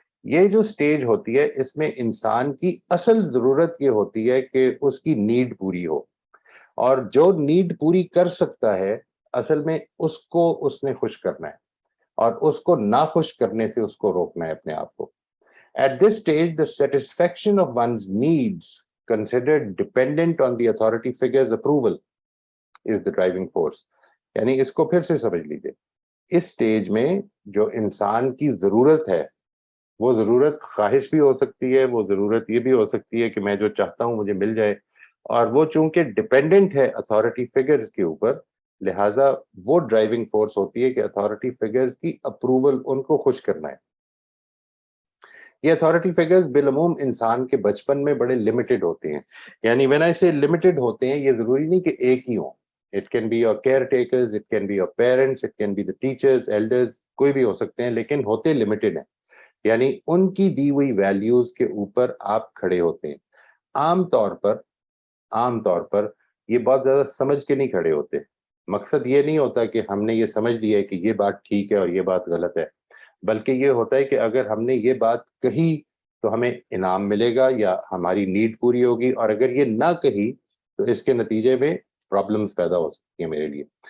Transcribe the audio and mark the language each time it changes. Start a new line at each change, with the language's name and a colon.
Urdu: یہ جو سٹیج ہوتی ہے اس میں انسان کی اصل ضرورت یہ ہوتی ہے کہ اس کی نیڈ پوری ہو, اور جو نیڈ پوری کر سکتا ہے اصل میں اس کو اس نے خوش کرنا ہے, اور اس کو ناخوش کرنے سے اس کو روکنا ہے اپنے آپ کو.
English: At this stage, the satisfaction of one's needs considered dependent on the authority figure's approval is the driving force.
Urdu: یعنی اس کو پھر سے سمجھ لیجئے, اس سٹیج میں جو انسان کی ضرورت ہے وہ ضرورت خواہش بھی ہو سکتی ہے, وہ ضرورت یہ بھی ہو سکتی ہے کہ میں جو چاہتا ہوں مجھے مل جائے, اور وہ چونکہ ڈیپینڈنٹ ہے اتھارٹی فگرز کے اوپر, لہٰذا وہ ڈرائیونگ فورس ہوتی ہے کہ اتھارٹی فگرز کی اپروول ان کو خوش کرنا ہے. یہ اتھارٹی فگرز بالعموم انسان کے بچپن میں بڑے لمیٹڈ ہوتے ہیں. یعنی
English: when I say limited
Urdu: ہوتے ہیں, یہ ضروری نہیں کہ ایک ہی ہوں.
English: It can be your caretakers, it can be your parents, it can be the teachers, elders,
Urdu: کوئی بھی ہو سکتے ہیں, لیکن ہوتے لمیٹڈ ہیں. یعنی ان کی دی ہوئی ویلیوز کے اوپر آپ کھڑے ہوتے ہیں. عام طور پر یہ بہت زیادہ سمجھ کے نہیں کھڑے ہوتے. مقصد یہ نہیں ہوتا کہ ہم نے یہ سمجھ لیا ہے کہ یہ بات ٹھیک ہے اور یہ بات غلط ہے, بلکہ یہ ہوتا ہے کہ اگر ہم نے یہ بات کہی تو ہمیں انعام ملے گا یا ہماری نیڈ پوری ہوگی, اور اگر یہ نہ کہی تو اس کے نتیجے میں پرابلمز پیدا ہو سکتی ہیں میرے لیے.